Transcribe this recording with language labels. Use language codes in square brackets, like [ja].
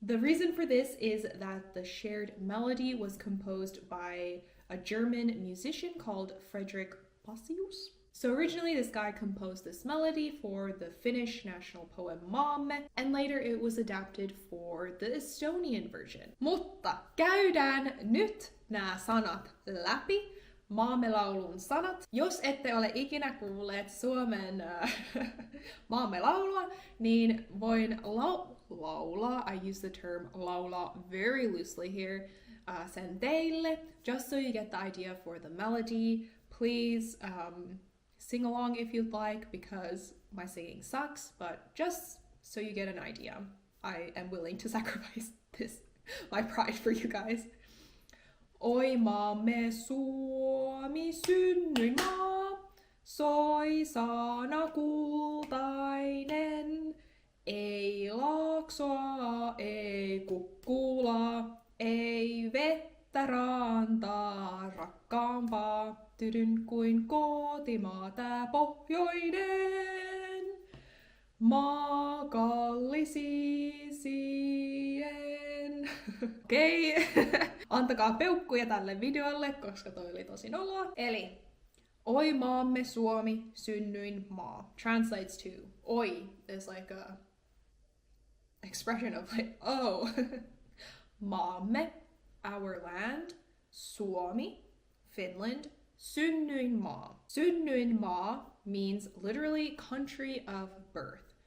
[en] The reason for this is that the shared melody was composed by a German musician called Frederick Pacius. So originally this guy composed this melody for the Finnish national poem Maamme, and later it was adapted for the Estonian version. [fi] Mutta käydään nyt nämä sanat läpi. Maamme Laulun sanat. Jos ette ole ikinä kuulleet Suomen Maamme Laulua, niin voin laulaa. [en] I use the term laulaa very loosely here. [fi] Sen teille, [en] just so you get the idea for the melody. Please sing along if you'd like, because my singing sucks, but just so you get an idea, I am willing to sacrifice my pride for you guys. [fi] Oi maamme Suomi, synnyin maa, soi sana kultainen, ei laaksoa, ei kukkulaa, ei vettä rantaa rakkaampaa, tydyn kuin kotimaa tää pohjoinen, maa kallisisien. Okei, antakaa peukkuja tälle videolle, koska toi oli tosi noloa. Eli, oi maamme Suomi, synnyin maa. [en] Translates to, oi is like a expression of like, oh. Maamme, our land. Suomi, Finland. Synnyin maa. Synnyin maa means literally country of birth.